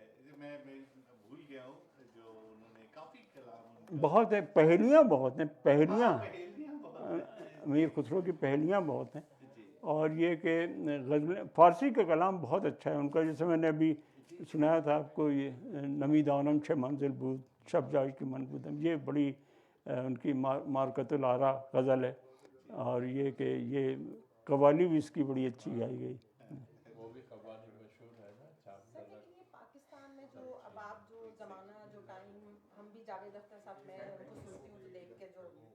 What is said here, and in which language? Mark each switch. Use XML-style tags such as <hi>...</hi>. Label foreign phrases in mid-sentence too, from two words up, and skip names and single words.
<ur>میں بھول گیا ہوں جو انہوں نے کافی کلام بہت ہیں, پہلیاں بہت ہیں, پہلیاں امیر خسرو کی پہلیاں بہت ہیں. اور یہ کہ غزل فارسی کا کلام بہت اچھا ہے ان کا. جیسے میں نے ابھی سنایا تھا آپ کو, یہ</ur> <fa>نمی دانم چھ منزل بود شب جائی کی من بودم,</fa> <ur>یہ بڑی ان کی مارکت العرا غزل ہے. اور یہ کہ یہ قوالی بھی اس کی بڑی اچھی گائی گئی. وہ بھی قوالی مشہور ہے نا. پاکستان میں جو اب آپ جو زمانہ جو ٹائم ہم بھی جاوید اختر صاحب میں ان کو سنتی ہوں تو دیکھ کے جو</ur>